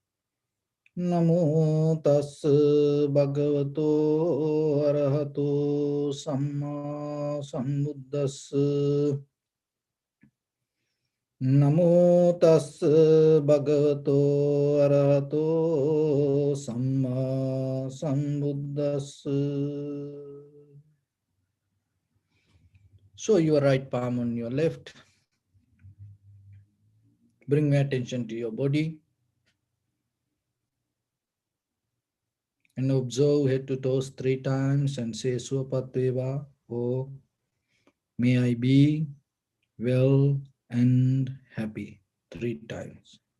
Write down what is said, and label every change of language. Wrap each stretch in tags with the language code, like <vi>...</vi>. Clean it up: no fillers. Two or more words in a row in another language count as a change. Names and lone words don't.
<pi>Namo tassa bhagavato arahato samma sambuddhassa. Namo tassa bhagavato arahato samma sambuddhassa.</pi> <en>So your right palm on your left. Bring your attention to your body and observe head to toes 3 times and say Swapateva, or may I be well and happy 3 times.</en>